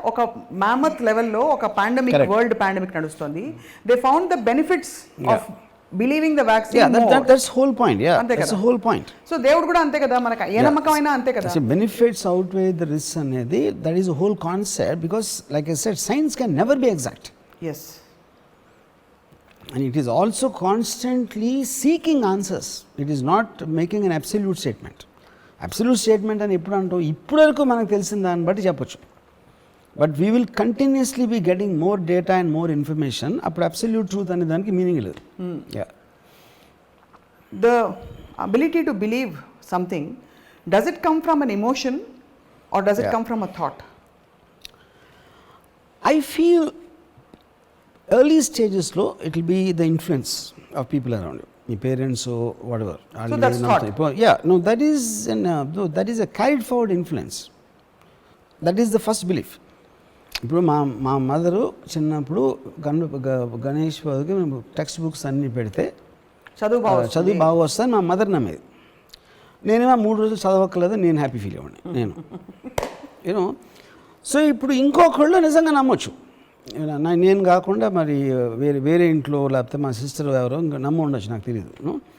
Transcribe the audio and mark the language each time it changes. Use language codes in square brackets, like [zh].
[te] ఒక మ్యామత్ లెవెల్లో ఒక పాండమిక్, వరల్డ్ పాండమిక్ నడుస్తుంది. [en] They found the benefits of believing the vaccine. That's whole point. Yeah, that's whole point. [te] So దేవుడు కూడా అంతే కదా, మనకు ఏ నమ్మకమైనా అంతే కదా. [en] Benefits outweigh the risk అనేది that is whole concept. Because like I said, science can never be exact. Yes. And it is also constantly seeking answers. It is not making an absolute statement. [te] Absolute statement అని ఎప్పుడు అంటాం, ఇప్పటి వరకు మనకు తెలిసిన దాన్ని బట్టి చెప్పొచ్చు. [en] But we will continuously be getting more data and more information. [te] అప్పుడు అబ్సల్యూట్ ట్రూత్ అనే దానికి మీనింగ్ లేదు. [en] The ability to believe something, does it come from an emotion or does it come from a thought? I feel early స్టేజెస్లో it will be the influence of people around you, [te] మీ parents [en] whatever. So that's thought. Yeah, no, that is a carried forward influence. That is the first belief. [te] ఇప్పుడు మా mother చిన్నప్పుడు గణేష్ బాబుకి మేము text books అన్నీ పెడితే చదువు బాగా వస్తాను మా మదర్ నమ్మేది. నేనేమో 3 రోజులు చదవక్కర్లేదు, నేను హ్యాపీ ఫీల్ అవ్వండి నేను యూనో. సో ఇప్పుడు ఇంకొకళ్ళు నిజంగా నమ్మొచ్చు, నేను కాకుండా మరి వేరే ఇంట్లో లేకపోతే మా సిస్టర్ ఎవరో ఇంకా నమ్మ ఉండొచ్చు, నాకు తెలియదు.